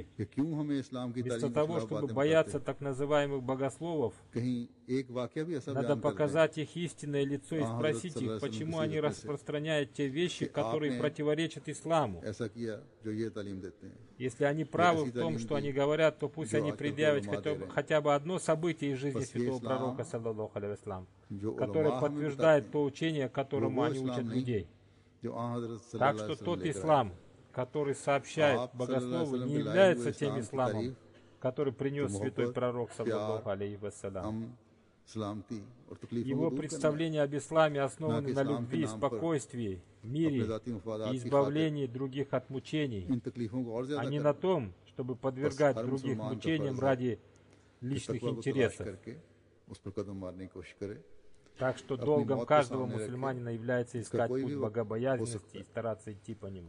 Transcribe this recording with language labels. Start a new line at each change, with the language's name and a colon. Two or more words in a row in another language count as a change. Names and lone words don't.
Russian: Вместо того, чтобы бояться так называемых богословов, надо показать их истинное лицо и спросить их, почему они распространяют те вещи, которые противоречат исламу. Если они правы в том, что они говорят, то пусть они предъявят хотя бы одно событие из жизни святого пророка,
Arabic: صلى الله عليه وسلم,
Russian: которое подтверждает то учение, которому они учат людей. Так что тот ислам, который сообщает богословы, не является тем исламом, который принес святой пророк,
Arabic: صلى الله عليه وسلم.
Russian: Его представления об исламе основаны на любви, спокойствии, мире и избавлении других от мучений, а не на том, чтобы подвергать других мучениям ради личных интересов. Так что долгом каждого мусульманина является искать путь богобоязненности и стараться идти по нему.